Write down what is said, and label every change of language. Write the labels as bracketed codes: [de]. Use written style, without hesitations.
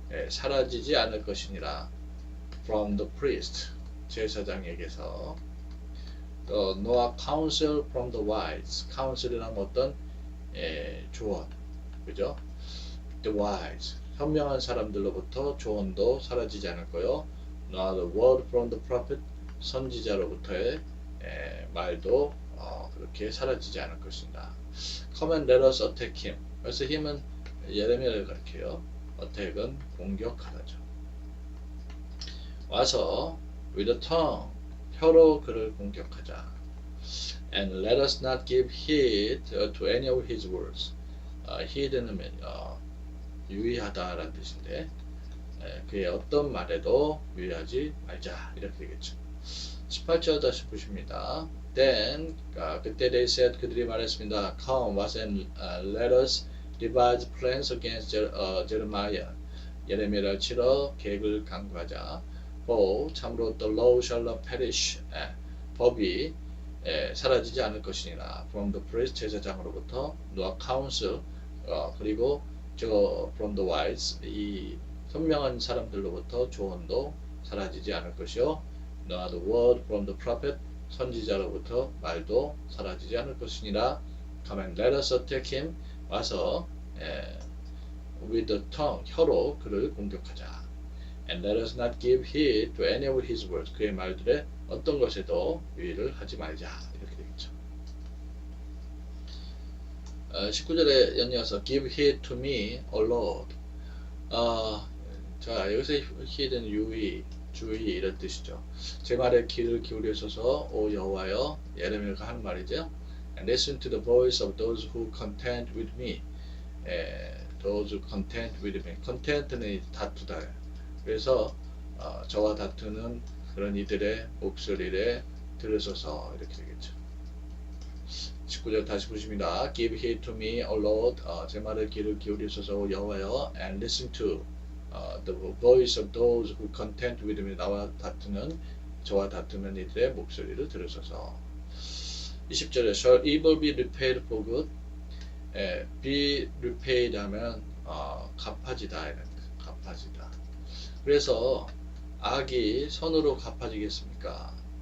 [ko] 사라지지 않을 것이니라. [en] From the priest [ko] 제사장에게서. [en] nor counsel from the wise. [ko] counsel이라면 어떤 조언, 그죠? The wise 현명한 사람들로부터 조언도 사라지지 않을 거요. [en] Nor the word from the prophet [ko] 선지자로부터의 말도 그렇게 사라지지 않을 것입니다. [en] Come and let us attack him. [ko] 그래서 힘은 예레미야를 가리켜요. attack은 공격하다죠. 와서 [en] with a tongue [ko] 혀로 그를 공격하자. [en] And let us not give heed to any of his words. [ko] heed는 유의하다라는 뜻인데 그의 어떤 말에도 유의하지 말자 이렇게 되겠죠. 18절 다시 보십니다. Then 그때 [en] they said [ko] 그들이 말했습니다. [en] Come us and let us devise plans against Jeremiah. [ko] 예레미야를 치러 계획을 강구하자. [en] For [ko] 참으로 [en] the law shall not perish. [ko] 법이 사라지지 않을 것이니라. [en] From the priest [ko] 제사장으로부터 [en] nor counsel [ko] 그리고 [en] from the wise [ko] 이 현명한 사람들로부터 조언도 사라지지 않을 것이요. [en] nor the word from the prophet [ko] 선지자로부터 말도 사라지지 않을 것이니라. [en] Come and let us attack him. [ko] 와서 [en] with the tongue [ko] 혀로 그를 공격하자. [en] And let us not give heed to any of his words. [ko] 그의 말들에 어떤 것에도 유의를 하지 말자. 이렇게 되겠죠. 19절에 연이어서 [en] give heed to me, O Lord. [ko] 자, 여기서 heed는 유의, 주의 이런 뜻이죠. 제 말에 귀를 기울여서서 오 여호와여, 예레미야가 하는 말이죠. [en] And listen to the voice of those who contend with me. those who contend with me. [ko] content는 다투다. 그래서 저와 다투는 그런 이들의 목소리를 들으소서 이렇게 되겠죠. 19절 다시 보십니다. [en] Give heed to me, O Lord. [ko] 제 말에 귀를 기울이소서 여호와여. [en] And listen to the voice of those who contend with me. [ko] 저와 다투는 이들의 목소리를 들으소서. 20절에 [en] Shall evil be repaid for good? [ko] be repaid 하면 갚아지다 이런 갚아지다. 그래서 악이 선으로 갚아지겠습니까?